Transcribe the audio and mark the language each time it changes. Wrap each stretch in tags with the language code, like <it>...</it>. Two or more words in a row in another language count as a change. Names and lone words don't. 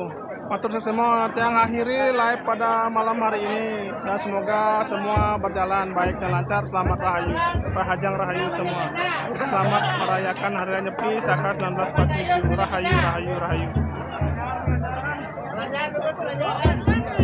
<id>Matur semua tiang akhiri live pada malam hari ini dan semoga semua berjalan baik dan lancar. Selamat rahayu,</id> <ban>Rahajang rahayu</ban> <id>semua. Selamat merayakan Hari Raya Nyepi Saka 1947.</id> <ban>Rahayu, rahayu, rahayu.</ban>